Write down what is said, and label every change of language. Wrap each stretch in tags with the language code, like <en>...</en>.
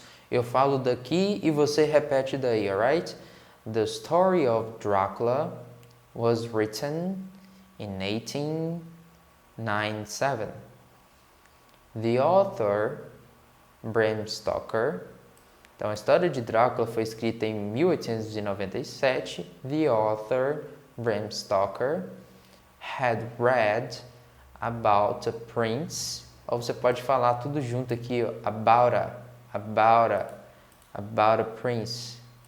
<pt>Eu falo daqui e você repete daí, alright?</pt> <en>The story of Dracula was written in 1897. The author, Bram Stoker.</en> <pt>Então, a história de Drácula foi escrita em 1897.</pt> <en>The author, Bram Stoker, had read about a prince.</en> <pt>Ou você pode falar tudo junto aqui,</pt> <en>about a prince.</en>